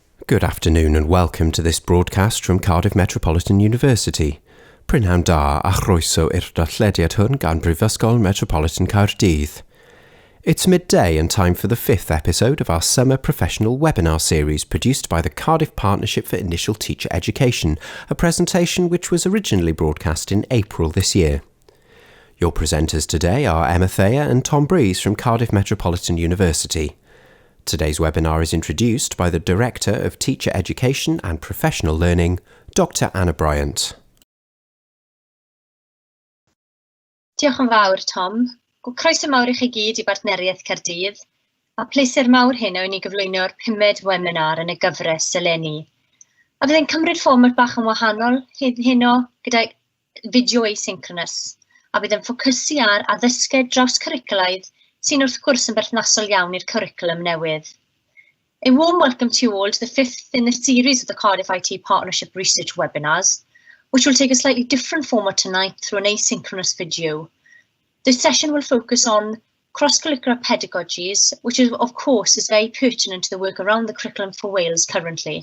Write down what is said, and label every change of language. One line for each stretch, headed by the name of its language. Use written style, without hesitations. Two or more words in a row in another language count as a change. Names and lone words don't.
English: Good afternoon and welcome to this broadcast from Cardiff Metropolitan University.
Welsh: Prynhawn da a chroeso i'r darllediad hwn gan Brifysgol Metropolitan Caerdydd.
English: It's midday and time for the 5th episode of our summer professional webinar series produced by the Cardiff Partnership for Initial Teacher Education, a presentation which was originally broadcast in April this year. Your presenters today are Emma Thayer and Tom Breeze from Cardiff Metropolitan University. Today's webinar is introduced by the Director of Teacher Education and Professional Learning, Dr Anna Bryant.
Welsh: Diolch yn fawr, Tom. Croeso mawr i chi gyd I Bartneriaeth Caerdydd, a pleser mawr heno I ni gyflwyno'r 5th webinar yn y gyfres eleni. A byddai'n cymryd fformat bach yn wahanol heno gyda fideo asynchronous, a byddai'n ffocysu ar addysgau drawscurriculaidd sy'n wrth gwrs yn berthnasol iawn i'r cwricwlwm newydd.
English: A warm welcome to you all to the 5th in the series of the Cardiff IT Partnership Research webinars, which will take a slightly different format tonight through an asynchronous video. This session will focus on cross-curricular pedagogies, which of course is very pertinent to the work around the curriculum for Wales currently.